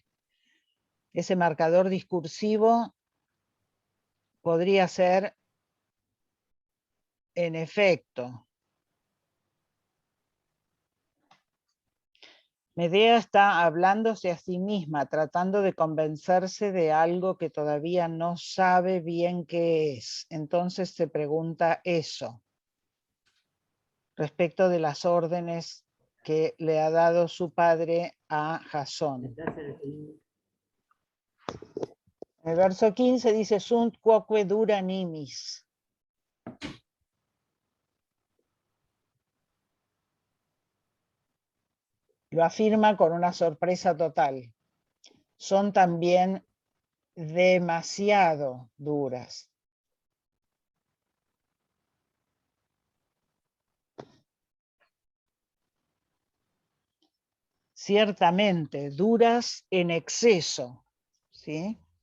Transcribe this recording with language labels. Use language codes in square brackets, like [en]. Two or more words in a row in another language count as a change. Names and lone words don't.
[es] Ese marcador discursivo podría ser, en efecto, Medea está hablándose a sí misma, tratando de convencerse de algo que todavía no sabe bien qué es. Entonces se pregunta eso, respecto de las órdenes que le ha dado su padre a Jasón. El verso 15 dice, [la] sunt quoque dura nimis. [es] Lo afirma con una sorpresa total. Son también demasiado duras. Ciertamente, duras en exceso, ¿sí?